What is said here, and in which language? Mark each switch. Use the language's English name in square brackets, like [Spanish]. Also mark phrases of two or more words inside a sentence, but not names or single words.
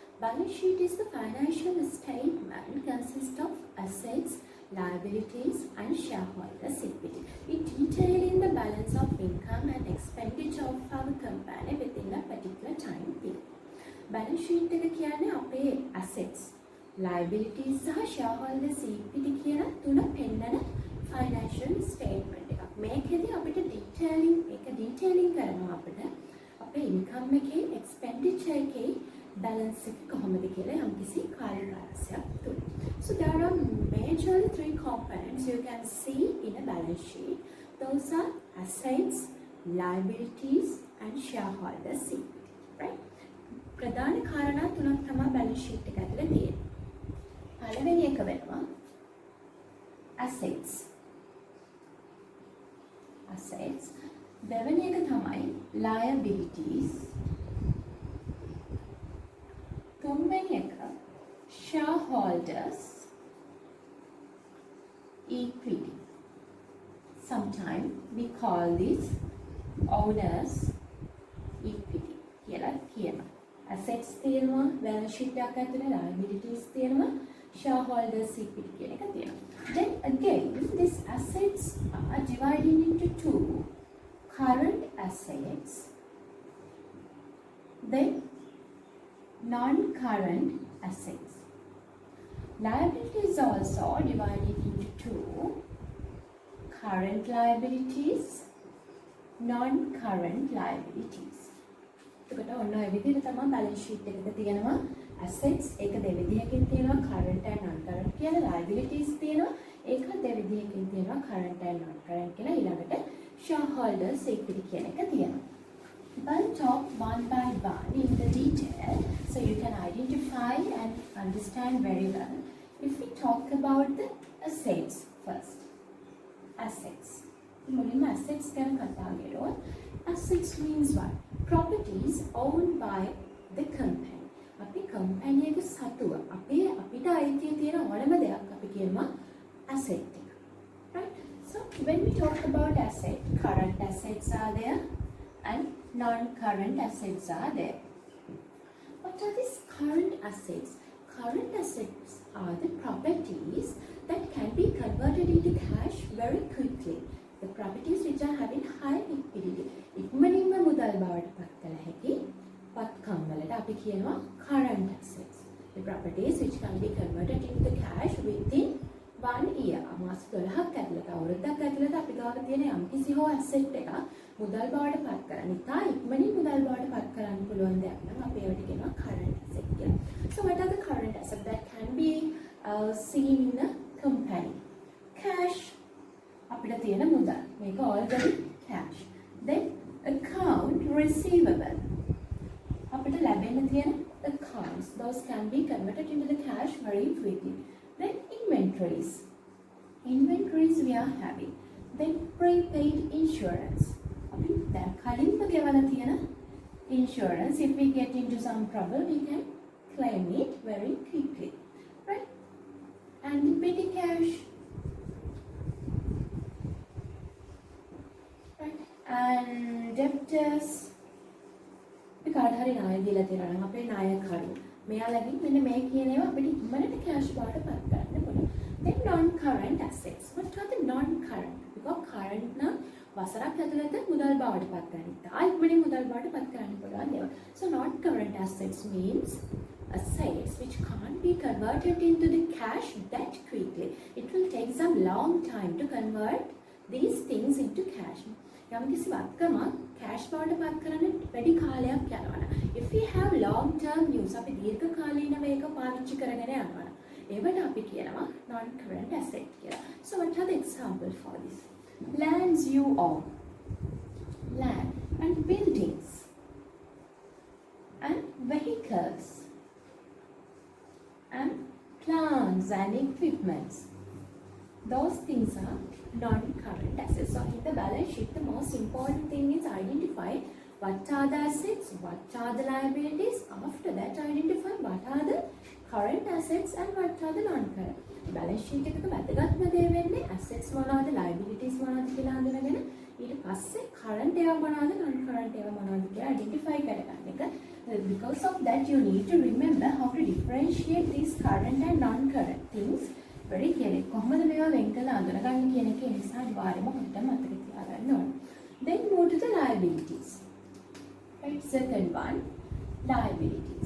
[English] Balance sheet is the financial statement consists of assets, liabilities and shareholders' equity. It detailing the balance of income and expenditure of our company within a particular time period. Balance sheet [Sinhala] එක කියන්නේ අපේ [English] assets, liabilities [Sinhala] සහ [English] shareholders' equity [Sinhala] කියන තුන පෙන්නන [English] financial statement [Sinhala] එකක්. මේකෙදි අපිට detailing කරනවා අපිට අපේ income එකේ expenditure එකේ balance එක කොහොමද කියලා යම්කිසි කාර්යකාරකයක් තුල. [English] So there are majorly three components you can see in a balance sheet. Those are assets, liabilities and shareholders' equity. Right? [Sinhala] ප්‍රධාන කාරණා තුනක් තමයි [English] balance sheet [Sinhala] එක ඇතුලේ තියෙන්නේ. පළවෙනි එක වෙනවා assets. දෙවෙනි එක තමයි liabilities. තුන්වෙනි එක [English] shareholders equity. Sometimes we call this owners equity [Sinhala] කියලා කියනවා. assets තියෙනවා [English] balance sheet [Sinhala] එකක් ඇතුලේ, liabilities තියෙනවා, [English] shareholders equity [Sinhala] කියන එක තියෙනවා. [English] Then again these assets are divided into two: current assets, then non-current assets. Liabilities also divided into two: current liabilities, non-current liabilities. [Sinhala] එතකොට ඔන්න ඔය විදිහට තමයි [English] balance sheet [Sinhala] එකක තියෙනවා assets ඒක දෙවිධයකින් තියෙනවා [English] current and non-current [Sinhala] කියලා, liabilities තියෙනවා ඒක දෙවිධයකින් තියෙනවා [English] current and non-current [Sinhala] කියලා, ඊළඟට [English] shareholders equity [Sinhala] කියන එක තියෙනවා. [English] I'll talk one by one in the detail so you can identify and understand very well. If we talk about the assets first. Assets. [Sinhala] මුලින්ම assets ගැන කතා කරලා [English] assets means what? Properties owned by the company. [Sinhala] අපි company එක සතුව අපිට අයිතිය තියෙන ඕනම දෙයක් අපි කියනවා asset එක. [English] Right? So when we talk about asset, current assets are there and non-current assets are there. What are these current assets? Current assets are the properties that can be converted into cash very quickly. The properties which are having high liquidity. [Sinhala] ඉක්මනින්ම මුදල් බවට පත් කළ හැකි පත්කම් වලට අපි කියනවා [English] current assets. The properties which can be converted into the cash within 1 year. [Sinhala] මාස 12ක් ඇතුළත අවුරුද්දක් ඇතුළත අපි ගාව තියෙන යම්කිසි හෝ asset එක මුදල් බවට පත් කරන්න. ඉතා ඉක්මනින් මුදල් බවට පත් කරන්න පුළුවන් දෙයක් නම් අපි ඒවට කියනවා [English] current asset [Sinhala] කියලා. [English] So what are the current assets that can be seen in a company? Cash. [Sinhala] අපිට තියෙන මුදල්. මේක [English] already cash. Then account receivable. [Sinhala] අපිට ලැබෙන්න තියෙන accounts. [English] Those can be converted into the cash very quickly. Then inventories. Inventories we are having. Then prepaid insurance. [Sinhala] අපි දැන් කලින්ම ගෙවලා තියෙන insurance. [English] If we get into some trouble, we can claim it very quickly. Right? And the petty cash. And debtors. [Sinhala] අපි කාට හරි ණය දීලා තියෙනවා නම් අපේ ණයකරු මෙයාලගෙන් මෙන්න මේ කියන ඒවා අපිට ඉක්මනට cash බවට පත් කරන්න පුළුවන්. [English] Then non-current assets. What are the non-current? [Sinhala] Because current නම් වසරක් ඇතුළත මුදල් බවට පත් කරන්න. ඉක්මනින් මුදල් බවට පත් කරන්න පුළුවන් ඒවා. [English] So non-current assets means assets which can't be converted into the cash that quickly. It will take some long time to convert these things into cash. [Sinhala] යම්කිසි වත්කමක් cash බවට පත් කරන්න වැඩි කාලයක් යනවා. [English] If we have long term use [Sinhala] අපි දීර්ඝ කාලීනව ඒක පාවිච්චි කරගෙන යනවා. ඒවට අපි කියනවා [English] non current asset [Sinhala] කියලා. [English] So what are the examples for this? Lands you own. Land and buildings and vehicles and plants and equipments. Those things are non-current assets. So in the balance sheet, the most important thing is identify what are the assets, what are the liabilities. After that, identify what are the current assets and what are the non-current. Balance sheet [Sinhala] එකක වැදගත්ම දේ වෙන්නේ assets මොනවාද, liabilities මොනවාද කියලා හඳුනගෙන ඊට පස්සේ current ඒවා මොනවාද, non-current ඒවා මොනවාද කියලා identify කරගන්න එක. [English] because of that, you need to remember how to differentiate these current and non-current things very clearly. [Sinhala] කොහොමද මේවා වෙන් කරලා අඳුනගන්නේ කියන එක ඒ නිසා අනිවාර්යයෙන්ම හොඳට මතක තියාගන්න ඕනේ. [English] Then move to the liabilities. Right, second one, liabilities.